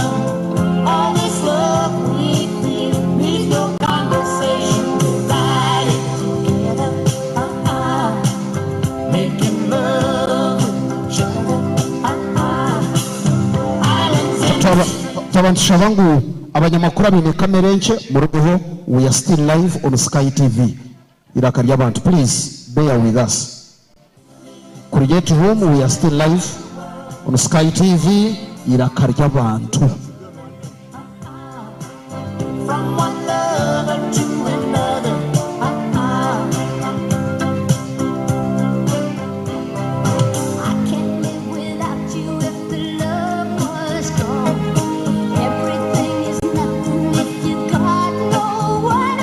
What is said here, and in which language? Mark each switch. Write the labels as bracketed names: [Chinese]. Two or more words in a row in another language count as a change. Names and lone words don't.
[English] All this love we feel needs no conversation. Ride it together, making love with each other. [Nyankole] Tabantusha bangu abanyamakuru abine kamera enche muruho. [English] We are still live on Sky TV. [Nyankole] Iraka ry'abantu, [English] please bear with us. Create room, we are still live on Sky TV. [Nyankole] Iraka ry'abantu. [English] From one lover to another. I can't live without you if the love was gone. Everything is nothing if you got no one.